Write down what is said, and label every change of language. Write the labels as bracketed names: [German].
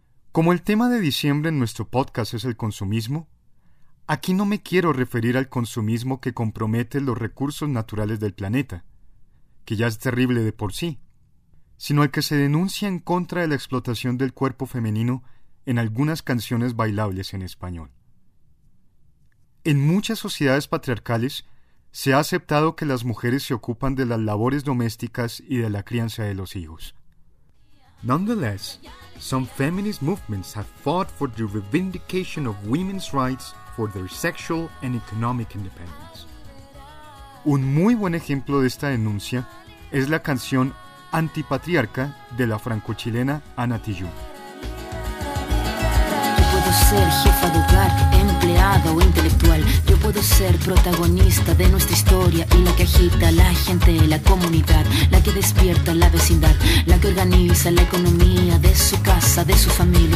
[Spanish] Como el tema de diciembre en nuestro podcast es el consumismo, aquí no me quiero referir al consumismo que compromete los recursos naturales del planeta, que ya es terrible de por sí, sino al que se denuncia en contra de la explotación del cuerpo femenino en algunas canciones bailables en español. En muchas sociedades patriarcales, se ha aceptado que las mujeres se ocupan de las labores domésticas y de la crianza de los hijos. [English] Nonetheless, some feminist movements have fought for the revindication of women's rights for their sexual and economic independence. [Spanish] Un muy buen ejemplo de esta denuncia es la canción Antipatriarca de la franco-chilena Ana Tijoux. Yo puedo ser jefa de hogar, empleada o intelectual. Puedo ser protagonista de nuestra historia y la que agita la gente, la comunidad, la que despierta la vecindad, la que organiza la economía de su casa, de su familia.